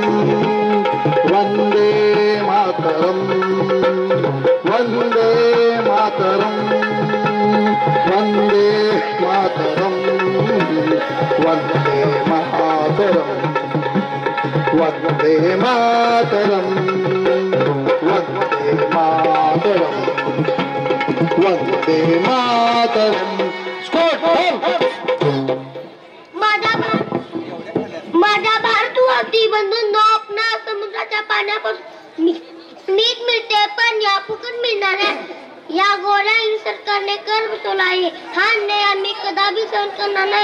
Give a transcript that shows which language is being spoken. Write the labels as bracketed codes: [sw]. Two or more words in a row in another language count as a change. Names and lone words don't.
[sa] वंदे मातरम वंदे मातरम वंदे मातरम वंदे मातरम वंदे मातरम वंदे मातरम वंदे मातरम [mr] माझा भारतवासी बंधूंनो, आपणा समुद्राच्या पाण्यापासून मीठ मिळते पण या फुकट मिळणार आहे। या गोऱ्या सरकारने कर बसवला आहे। हा अन्याय आम्ही कदापि सहन करणार नाही।